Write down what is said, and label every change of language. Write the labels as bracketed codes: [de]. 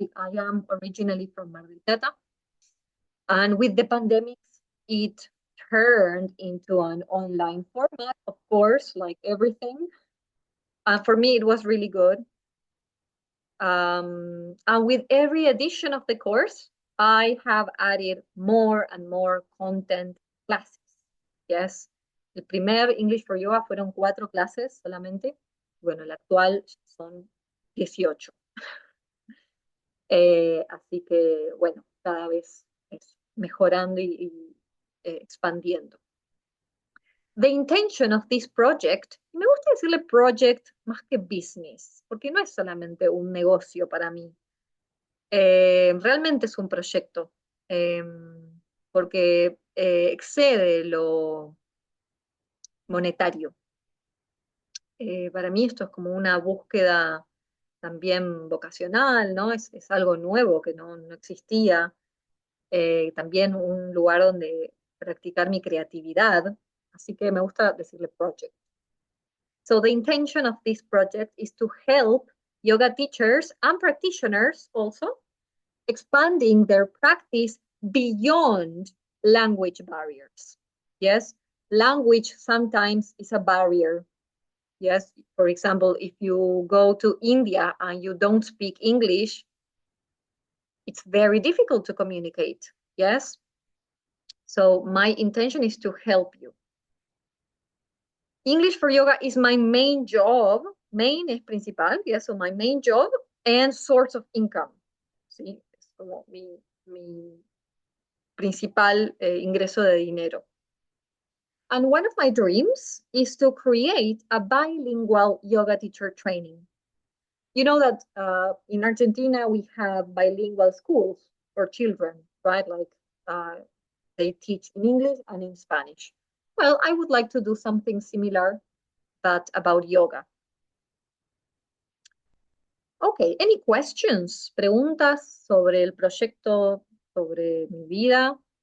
[en] I am originally from Mar del Plata. And with the pandemic, it turned into an online format, of course, like everything. And for me, it was really good. And with every edition of the course, I have added more and more content classes. Yes. [es] El primer English for Yoga fueron 4 clases solamente. Bueno, el actual son 18. Así que, bueno, cada vez es mejorando y expandiendo. [en] The intention of this project, [es] me gusta decirle project más que business, porque no es solamente un negocio para mí. Realmente es un proyecto, porque excede lo monetario. Para mí esto es como una búsqueda también vocacional, ¿no? Es algo nuevo que no existía. También un lugar donde practicar mi creatividad. Así que me gusta decirle project. [en] So the intention of this project is to help yoga teachers and practitioners also expanding their practice beyond language barriers. Yes, language sometimes is a barrier. Yes, for example, if you go to India and you don't speak English, it's very difficult to communicate. Yes, so my intention is to help you. English for yoga is my main job. Main [es] es principal, [en] yes, so my main job and source of income. [es] Sí, es como mi principal ingreso de dinero. [en] And one of my dreams is to create a bilingual yoga teacher training. You know that in Argentina we have bilingual schools for children, right? Like they teach in English and in Spanish. Well, I would like to do something similar, but about yoga. Okay, any questions? [es] ¿Preguntas sobre el proyecto, sobre mi vida?